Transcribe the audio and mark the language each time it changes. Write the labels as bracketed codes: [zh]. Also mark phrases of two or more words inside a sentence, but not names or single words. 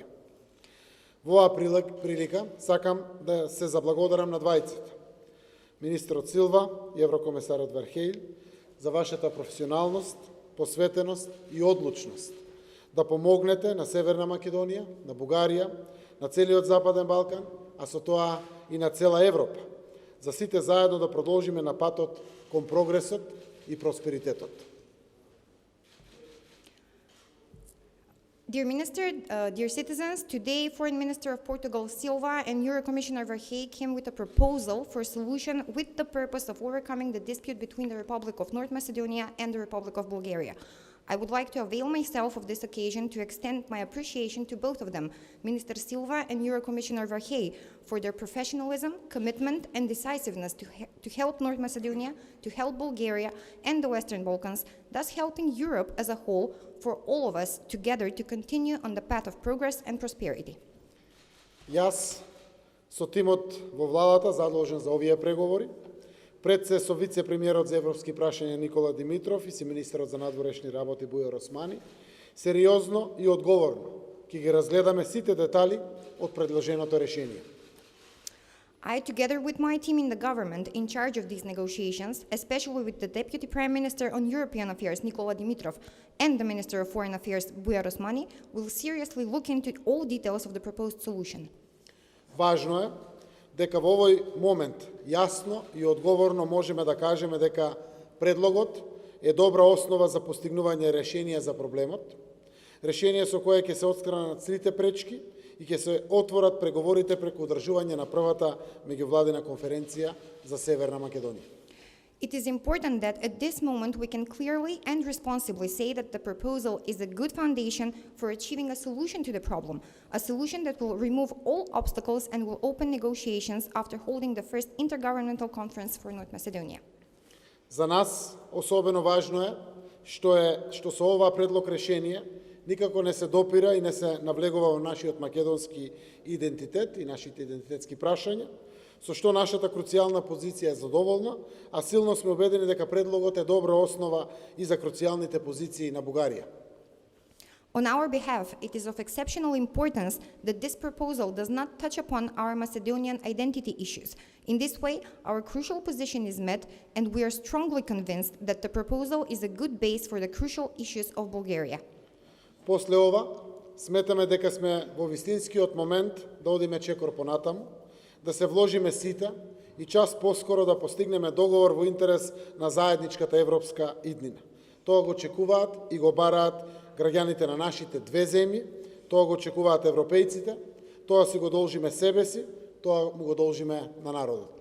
[mk] Во оваа прилика сакам да се заблагодарам на двајцата, министерот Силва и еврокомесарот Вархеј, за вашата професионалност, посветеност и одлучност да помогнете на Северна Македонија, на Бугарија, на целиот Западен Балкан, а со тоа и на цела Европа, за сите заедно да продолжиме на патот кон прогресот и просперитетот. [en] Dear Minister, dear citizens, today Foreign Minister of Portugal Silva and Eurocommissioner Várhelyi came with a proposal for a solution with the purpose of overcoming the dispute between the Republic of North Macedonia and the Republic of Bulgaria. I would like to avail myself of this occasion to extend my appreciation to both of them, Minister Silva and Eurocommissioner Várhelyi, for their professionalism, commitment, and decisiveness to help North Macedonia, to help Bulgaria and the Western Balkans, thus helping Europe as a whole for all of us together to continue on the path of progress and prosperity. [mk] Јас со тимот во владата задолжен за овие преговори, пред се со вице-премиерот за европски прашања Никола Димитров и со министерот за надворешни работи Бујар Османи, сериозно и одговорно ќе ги разгледаме сите детали од предложеното решение. [en] I, together with my team in the government in charge of these negotiations, especially with the Deputy Prime Minister on European Affairs, Nikola Dimitrov, and the Minister of Foreign Affairs, Bujar Osmani, will seriously look into all details of the proposed solution. [mk] Важно е дека во овој момент јасно и одговорно можеме да кажеме дека предлогот е добра основа за постигнување решение за проблемот, решение со кое ќе се отстранат сите пречки и ќе се отворат преговорите преку одржување на првата меѓувладина конференција за Северна Македонија. [en] It is important that at this moment we can clearly and responsibly say that the proposal is a good foundation for achieving a solution to the problem, a solution that will remove all obstacles and will open negotiations after holding the first intergovernmental conference for North Macedonia. [mk] За нас особено важно е што со ова предлог решение никако не се допира и не се навлегува во нашиот македонски идентитет и нашите идентитетски прашања, со што нашата круцијална позиција е задоволна, а силно сме убедени дека предлогот е добра основа и за круцијалните позиции на Бугарија. [en] On our behalf, it is of exceptional importance that this proposal does not touch upon our Macedonian identity issues. In this way, our crucial position is met, and we are strongly convinced that the proposal is a good base for the crucial issues of Bulgaria. [mk] После ова, сметаме дека сме во вистинскиот момент да одиме чекор понатаму, да се вложиме сите и час поскоро да постигнеме договор во интерес на заедничката европска иднина. Тоа го очекуваат и го бараат граѓаните на нашите две земји, тоа го очекуваат европејците, тоа си го должиме себе си, тоа му го должиме на народот.